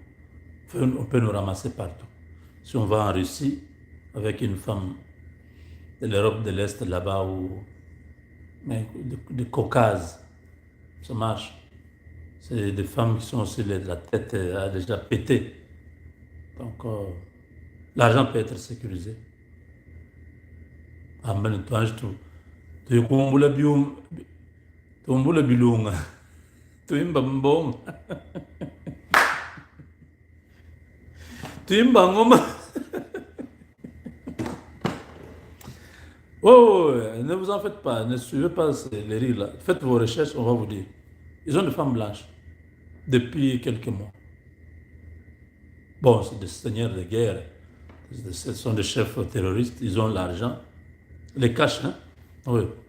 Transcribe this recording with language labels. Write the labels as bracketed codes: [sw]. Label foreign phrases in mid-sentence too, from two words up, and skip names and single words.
[fr] On peut nous ramasser partout. Si on va en Russie avec une femme de l'Europe de l'Est là-bas ou de Caucase, ça marche. C'est des femmes qui sont aussi la tête a déjà pété. Donc l'argent peut être sécurisé. Amen. [kg] Tu kumbula bium, tumbula bilunga, tuimba mbong, tuimba ngoma. [fr] Oh, ne vous en faites pas, ne suivez pas les rires là. Faites vos recherches, on va vous dire. Ils ont des femmes blanches depuis quelques mois. Bon, c'est des seigneurs de guerre, ce sont des chefs terroristes, ils ont l'argent. Les cachent, hein? Oui.